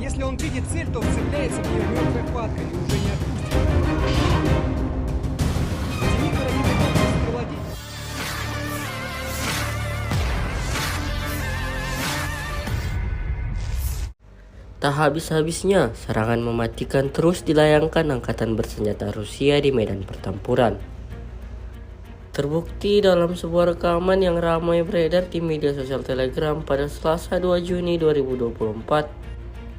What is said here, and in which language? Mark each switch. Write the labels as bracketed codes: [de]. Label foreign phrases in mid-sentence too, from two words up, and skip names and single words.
[ru] он видит цель, то вцепляется в нее мертвой хваткой и уже не отпустит. Зенитка разбита комплекс «Крылодей». [id] Tak habis-habisnya, serangan mematikan terus dilayangkan angkatan bersenjata Rusia di medan pertempuran. Terbukti dalam sebuah rekaman yang ramai beredar di media sosial Telegram pada Selasa 2 Juni 2024.